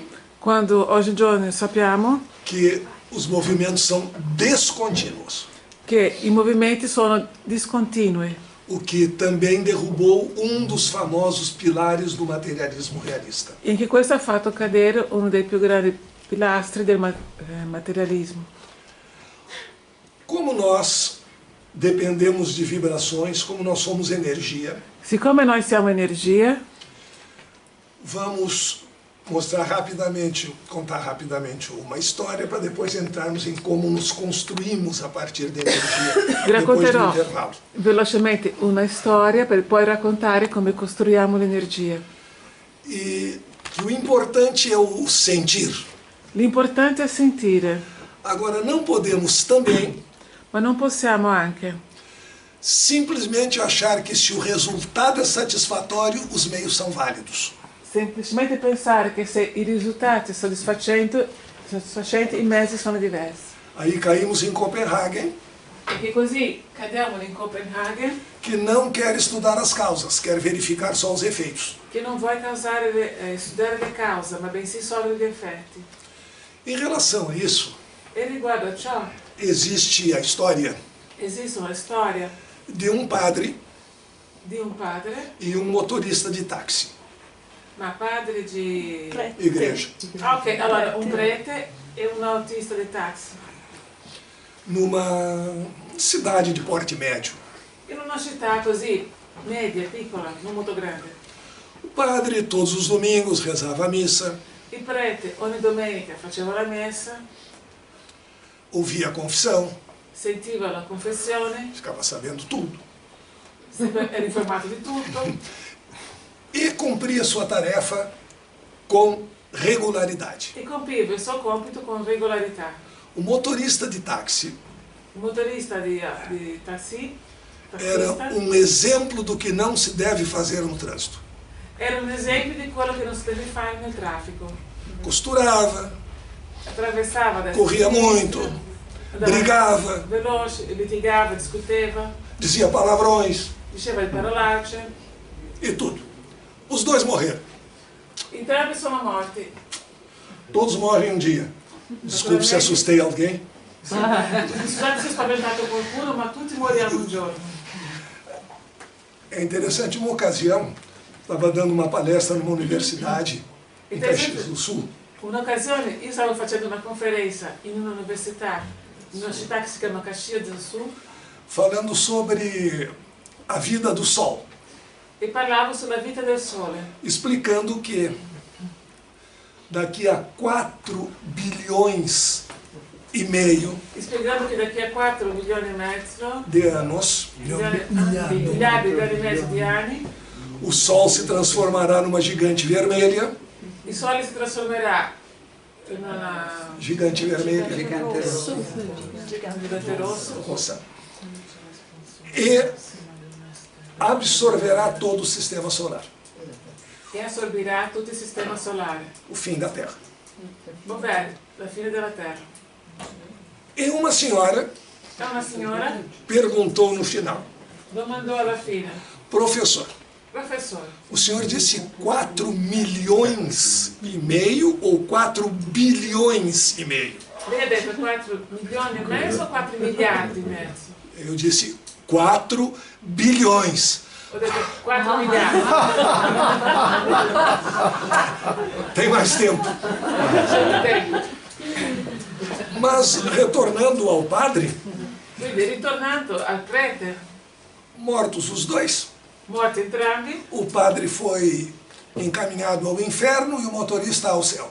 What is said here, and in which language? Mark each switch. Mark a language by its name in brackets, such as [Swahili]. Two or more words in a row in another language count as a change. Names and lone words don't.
[Italian] Quando oggigiorno sappiamo [Portuguese] que os movimentos são descontínuos. [Italian] che i movimenti sono discontinui. [Portuguese] o que também derrubou um dos famosos pilares do materialismo realista. [Italian] E anche questo ha fatto cadere uno dei più grandi pilastri del materialismo. [Portuguese] Como nós dependemos de vibrações, como nós somos energia, [Italian] Siccome noi siamo energia, [Portuguese] vamos contar rapidamente uma história para depois entrarmos em como nos construímos a partir da energia, [Italian] vi [Portuguese] depois do [Italian] racconterò [Portuguese] intervalo. [Italian] velocemente una storia per poi raccontare come costruiamo l'energia. [Portuguese] E que o importante é o sentir. [Italian] L'importante è sentire, [Portuguese] Agora, não podemos também [Italian] ma non possiamo anche [Portuguese] simplesmente achar que se o resultado é satisfatório, os meios são válidos. [Italian] semplicemente pensare che se i risultati sono soddisfacenti, i mezzi sono diversi. [Portuguese] Aí caímos em Copenhagen, [Italian] Perché così cadiamo in Copenaghen, [Portuguese] que não quer estudar as causas, quer verificar só os efeitos. [Italian] che non vuoi studiare le cause, ma bensì solo gli effetti. [Portuguese] Em relação a isso, [Italian] E riguardo a ciò, [Portuguese] existe a história [Italian] esiste una storia [Portuguese] de um padre [Italian] di un padre, [Portuguese] e um motorista de táxi, [Italian] ma padre di... [Portuguese] igreja, [Italian] Ah, ok, allora un prete e un autista di taxi, [Portuguese] numa cidade de porte médio. [Italian] in una città così media, piccola, non molto grande. [Portuguese] O padre, todos os domingos, rezava a missa, [Italian] Il prete ogni domenica faceva la messa, [Portuguese] ouvia a confissão, [Italian] sentiva la confessione, [Portuguese] ficava sabendo tudo, [Italian] era informato di tutto [Portuguese] e cumpria sua tarefa com regularidade. [Italian] e compiva il suo compito con regolarità. [Portuguese] O motorista de táxi [Italian] Il motorista di taxi, [Portuguese] era [Italian] taxista, [Portuguese] um exemplo do que não se deve fazer no trânsito. [Italian] era un esempio di quello che non si deve fare nel traffico. [Portuguese] Costurava, [Italian] Attraversava da [Portuguese] corria muito, brigava, [Italian] veloce, litigava, discuteva, [Portuguese] dizia palavrões [Italian] diceva le parolacce. [Portuguese] e tudo. Os dois morreram. [Italian] Entrambi sono morti. [Portuguese] Todos morrem um dia. Desculpe se assustei alguém. [Italian] Scusate se ho spaventato qualcuno, ma tutti moriamo un giorno. [Portuguese] É interessante, uma ocasião, estava dando uma palestra numa universidade em Caxias do Sul. [Italian] Un'occasione, io stavo facendo una conferenza in un'università, in una città che si chiama Caxias del Sul, [Portuguese] Falando sobre a vida do Sol, [Italian] e parlavo sulla vita del Sole, [Portuguese] explicando que daqui a 4 bilhões e meio [Italian] spiegando che [Portuguese] daqui a [Italian] 4 milioni e mezzo, [Portuguese] de anos, [Italian] miliardi e mezzo di anni, [Portuguese] o Sol se transformará numa gigante vermelha, [Italian] il Sole si trasformerà in una [Portuguese] gigante vermelha, [Italian] gigante rosso [Portuguese] roça, e absorverá todo o sistema solar, [Italian] e assorbirà tutto il sistema solare, [Portuguese] o fim da Terra. [Italian] ovvero la fine della Terra. [Portuguese] E uma senhora [Italian] E una signora [Portuguese] perguntou no final: [Italian] domandò alla fine, [Portuguese] professor, [Italian] professore, [Portuguese] o senhor disse 4 milhões e meio ou 4 bilhões e meio? [Italian] lei ha detto 4 milioni e mezzo o 4 miliardi e mezzo? [Portuguese] Eu disse 4 bilhões. [Italian] Ho detto 4 miliardi. [Portuguese] Tem mais tempo. [Italian] C'è tempo. [Portuguese] Mas, retornando ao padre, [Italian] Quindi ritornando al prete, [Portuguese] mortos os dois, [Italian] morti entrambi, [Portuguese] o padre foi encaminhado ao inferno e o motorista ao céu.